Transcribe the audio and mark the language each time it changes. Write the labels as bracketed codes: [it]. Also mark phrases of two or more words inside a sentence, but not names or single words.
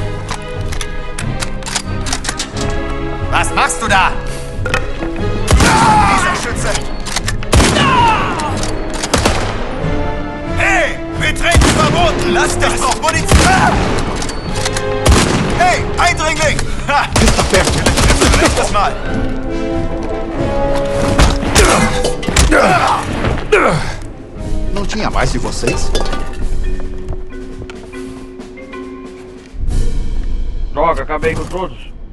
[de] Was machst du da? Dieser Schütze! Hey! Betreten verboten! Lass das! Ich brauch Munition! Hey! Eindringling! Ha! [pt] Está perto. [de] Nächstes Mal! [pt] Não tinha mais de vocês? Droga, acabei com todos.